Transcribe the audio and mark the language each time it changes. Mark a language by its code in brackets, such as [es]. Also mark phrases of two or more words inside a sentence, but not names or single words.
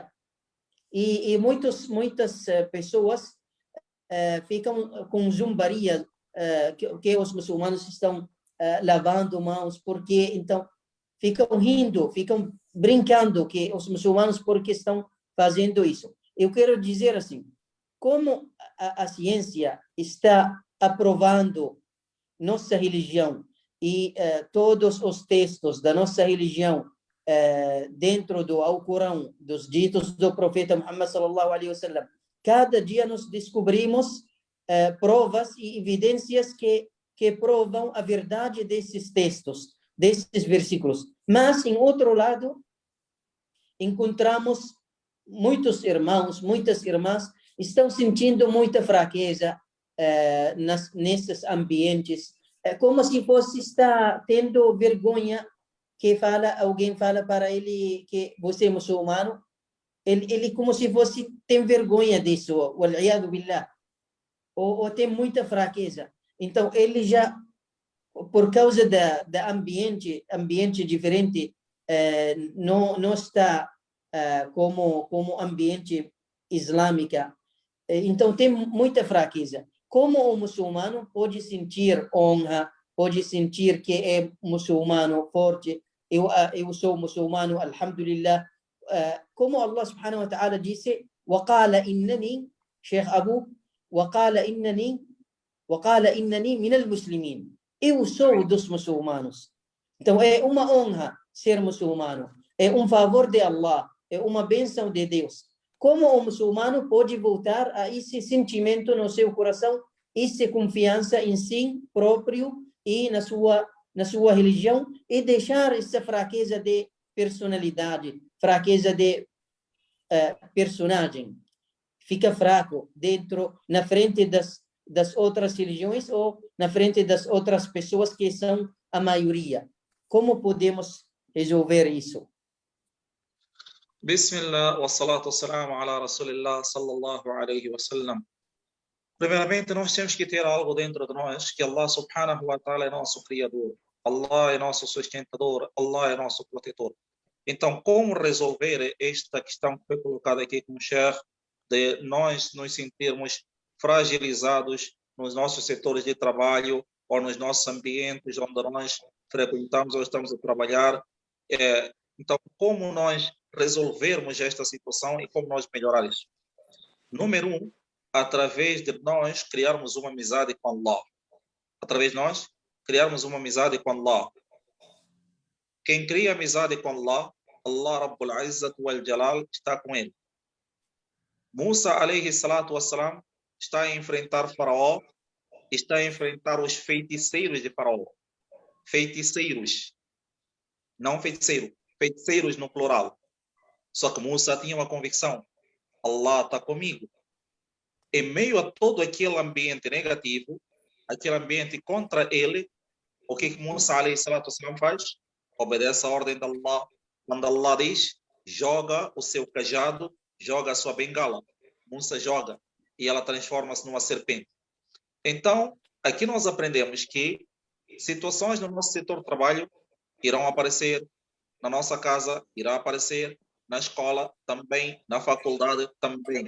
[pt] E muitas pessoas ficam com zombaria que os muçulmanos estão lavando mãos, porque então ficam rindo, ficam brincando que os muçulmanos porque estão fazendo isso. Eu quero dizer assim, como a ciência está aprovando nossa religião e todos os textos da nossa religião dentro do Alcorão, dos ditos do profeta Muhammad [ar] صلى الله عليه وسلم, [pt] cada dia nós descobrimos provas e evidências que provam a verdade desses textos, desses versículos. Mas, em outro lado, encontramos muitos irmãos, muitas irmãs estão sentindo muita fraqueza nesses ambientes, como se fosse estar tendo vergonha que alguém fala para ele que você é muçulmano, ele como se fosse tem vergonha disso, [ar] والعياذ بالله, [pt] ou tem muita fraqueza. Então ele já, por causa da ambiente diferente, não está como ambiente islâmica. Então tem muita fraqueza. Como o muçulmano pode sentir honra, pode sentir que é muçulmano forte? Eu sou muçulmano, alhamdulillah. [ar] Como Allah سبحانه وتعالى disse, وقال إنني Sheikh Abu, وقال إنني من المسلمين. [pt] Eu sou dos muçulmanos. Então é uma honra ser muçulmano, é um favor de Allah, é uma bênção de Deus. Como o muçulmano pode voltar a esse sentimento no seu coração, essa confiança em si próprio e na sua religião, e deixar essa fraqueza de personalidade, fraqueza de personagem, fica fraco na frente das outras religiões ou na frente das outras pessoas que são a maioria. Como podemos resolver isso? [ar] بسم الله والصلاة والسلام على رسول الله صلى الله عليه وسلم. [pt] Primeiramente, nós temos que ter algo dentro de nós, que Allah [ar] سبحانه وتعالى [pt] é nosso Criador, Allah é nosso sustentador, Allah é nosso protetor. Então, como resolver esta questão que foi colocada aqui com o Sheikh, de nós nos sentirmos fragilizados nos nossos setores de trabalho ou nos nossos ambientes onde nós frequentamos ou estamos a trabalhar? Então, como nós resolvermos esta situação e como nós melhorar isso? Número 1, através de nós criarmos uma amizade com Allah. Através de nós criarmos uma amizade com Allah. Quem cria amizade com Allah, Allah [ar] رب العزة والجلال [pt] está com ele. Musa [ar] عليه الصلاة والسلام [pt] está a enfrentar Faraó, está a enfrentar os feiticeiros de Faraó. Feiticeiros. Não feiticeiro. Feiticeiros no plural. Só que Musa tinha uma convicção. Allah está comigo. Em meio a todo aquele ambiente negativo, aquele ambiente contra ele, o que Musa [ar] عليه الصلاة والسلام [pt] faz? Obedece a ordem de Allah. Quando Allah diz, joga o seu cajado, joga a sua bengala. Musa joga e ela transforma-se numa serpente. Então, aqui nós aprendemos que situações no nosso setor de trabalho irão aparecer, na nossa casa irá aparecer, na escola também, na faculdade também.